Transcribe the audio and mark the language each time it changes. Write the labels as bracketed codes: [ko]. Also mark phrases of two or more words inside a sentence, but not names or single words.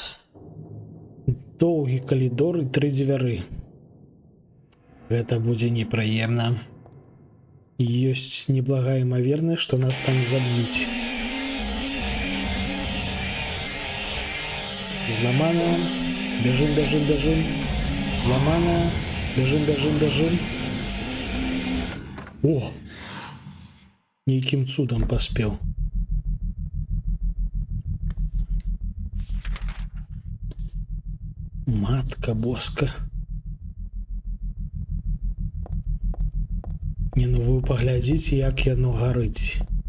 [be] Доўгі калідор і 3 дзвяры. Гэта будзе непрыемна. Ёсць неблагая імавернасць, што нас там заб'юць. Зламана. [ru] Бежим, бежим, бежим. Зламана. Бежим, бежим, бежим. О! [be] Нейкім цудам паспеў. [pl] Матка боска. [be] Не, ну вы паглядзіце, як яно гарыць.